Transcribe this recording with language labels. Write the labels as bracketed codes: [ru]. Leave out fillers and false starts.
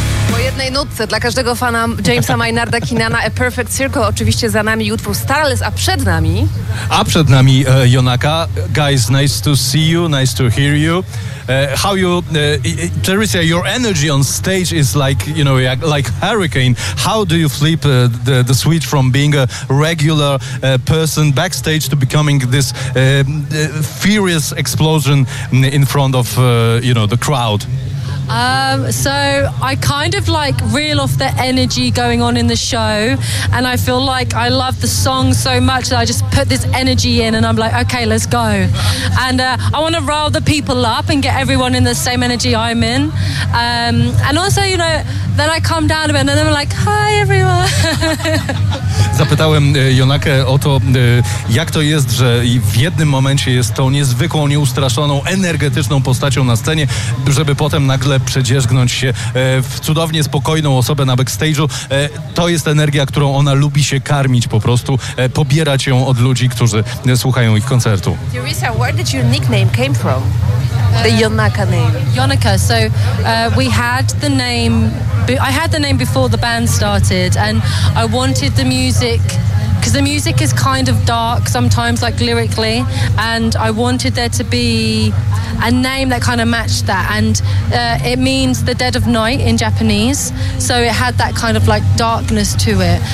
[pl] Po jednej nutce dla każdego fana Jamesa Maynarda Keenana, A Perfect Circle, oczywiście za nami utwór Starless, a przed nami Jonaka. [en] Guys, nice to see you, nice to hear you. How you, Teresa, your energy on stage is like, you know, like hurricane. How do you flip the switch from being a regular person backstage to becoming this furious explosion in front of, you know, the crowd? So I kind of like reel off the energy going on in the show, and I feel like I love the song so much that I just put this energy in and I'm like, okay, let's go. And I want to rile the people up and get everyone in the same energy I'm in. And also, you know, then I calm down a bit and then I'm like, hi everyone. [pl] Zapytałem Jonakę o to, jak to jest, że w jednym momencie jest tą niezwykłą, nieustraszoną, energetyczną postacią na scenie, żeby potem nagle przedzierzgnąć się w cudownie spokojną osobę na backstage'u. To jest energia, którą ona lubi się karmić po prostu, pobierać ją od ludzi, którzy słuchają ich koncertu. [en] Teresa, where did your nickname came from? The Jonaka name. Jonaka, so we had the name... I had the name before the band started, and I wanted the music, because the music is kind of dark sometimes, like lyrically, and I wanted there to be a name that kind of matched that, and it means the dead of night in Japanese, so it had that kind of like darkness to it.